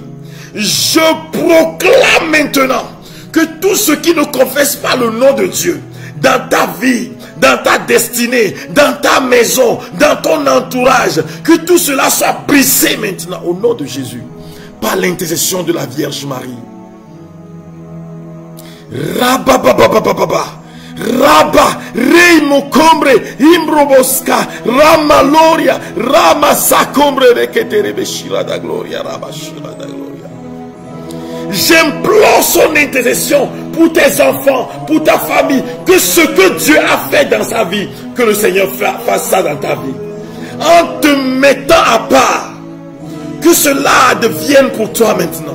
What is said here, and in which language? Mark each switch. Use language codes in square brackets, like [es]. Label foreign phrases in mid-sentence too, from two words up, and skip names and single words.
[fr] Je proclame maintenant que tous ceux qui ne confessent pas le nom de Dieu dans ta vie, dans ta destinée, dans ta maison, dans ton entourage, que tout cela soit brisé maintenant au nom de Jésus, par l'intercession de la Vierge Marie. Rababababababa. Raba, Reimo Combre, Imbroboska, Rama Loria, Rama Sacombre, Reketere Beshira da Gloria, Rabashira da Gloria. J'implore son intercession pour tes enfants, pour ta famille, que ce que Dieu a fait dans sa vie, que le Seigneur fasse ça dans ta vie. En te mettant à part, que cela devienne pour toi maintenant.